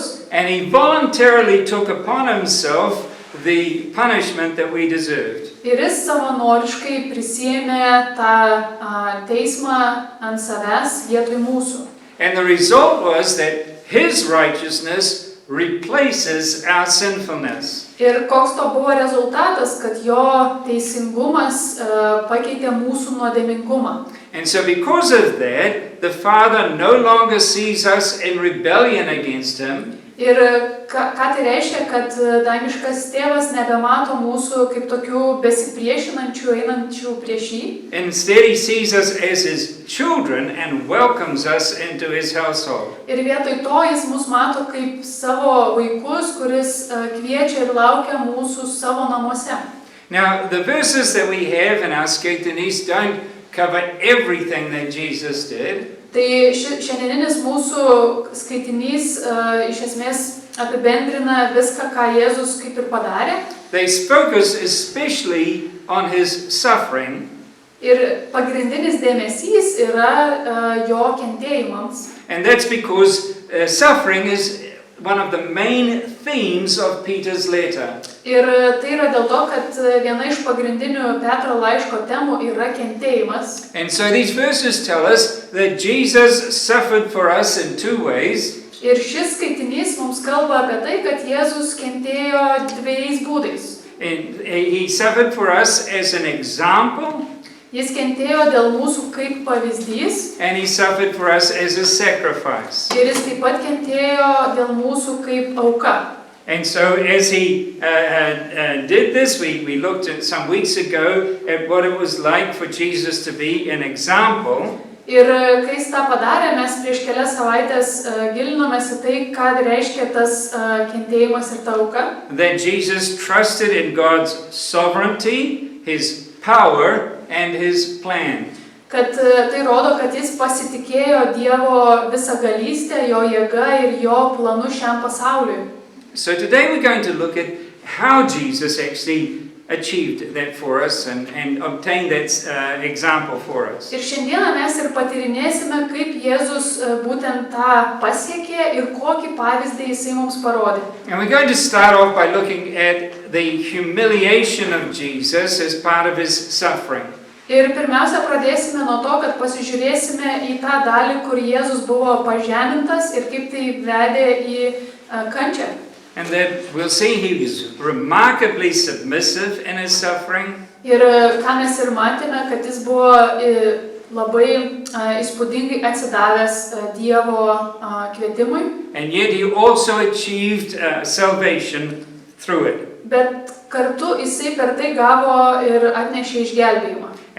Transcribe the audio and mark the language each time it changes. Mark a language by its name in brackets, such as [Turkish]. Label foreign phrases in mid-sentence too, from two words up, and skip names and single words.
[English] And he voluntarily took upon himself the punishment that we deserved. [Lithuanian] Ir jis savanoriškai prisiėmė tą teismą ant savęs vietoj mūsų. [English] And the result was that his righteousness replaces our sinfulness. [Lithuanian] Ir koks to buvo rezultatas, kad jo teisingumas pakeitė mūsų nuodėmingumą. [English] And so because of that, the Father no longer sees us in rebellion against him. [Lithuanian] Ir ką tai reiškia, kad dangiškas tėvas nebemato mūsų kaip tokių besipriešinančių, einančių prieš jį. [English] Instead, he sees us as his children and welcomes us into his household. [Lithuanian] Ir vietoj to jis mus mato kaip savo vaikus, kuris kviečia ir laukia mūsų savo namuose. [English] Now, the verses that we have in our skaitinys don't cover everything that Jesus did. [Lithuanian] Tai šiandieninis mūsų skaitinys iš esmės apibendrina viską, ką Jėzus kaip ir padarė. [English] They focus especially on his suffering. [Lithuanian] Ir pagrindinis dėmesys yra jo kentėjimams. [English] And that's because suffering is one of the main themes of Peter's letter. [Lithuanian] Ir tai yra dėl to, kad viena iš pagrindinių Petro laiško temų yra kentėjimas. [English] And so these verses tell us that Jesus suffered for us in two ways. [Lithuanian] Ir šis skaitinys mums kalba apie tai, kad Jėzus kentėjo dviejais būdais. [English] And he suffered for us as an example. [Lithuanian] Jis kentėjo dėl mūsų kaip pavyzdys. [English] And he suffered for us as a sacrifice. [Lithuanian] Ir jis taip pat kentėjo dėl mūsų kaip auka. [English] And so as he did this, we looked at some weeks ago at what it was like for Jesus to be an example. [Lithuanian] Ir kai jis tą padarė, mes prieš kelias savaitės gilinomės į tai, ką reiškia tas kentėjimas ir ta auka. [English] That Jesus trusted in God's sovereignty, his power, and his plan. [Lithuanian] Kad tai rodo, kad jis pasitikėjo Dievo visagalystę, jo jėga ir jo planu šiam pasauliui. [English] So today we're going to look at how Jesus actually achieved that for us and obtained that example for us. [Lithuanian] Ir šiandieną mes ir patyrinėsime, kaip Jėzus būtent tą pasiekė ir kokį pavyzdį jisai mums parodė. [English] And we're going to start off by looking at the humiliation of Jesus as part of his suffering. [Lithuanian] Ir pirmiausia, pradėsime nuo to, kad pasižiūrėsime į tą dalį, kur Jėzus buvo pažemintas ir kaip tai vedė į kančią. [English] And that we'll see he was remarkably submissive in his suffering. [Lithuanian] Ir ką mes ir matėme, kad jis buvo labai įspūdingai atsidavęs Dievo kvietimui. [English] And yet he also achieved salvation through it. [Lithuanian] Bet kartu jisai per tai gavo ir atnešė išgelbėjimą.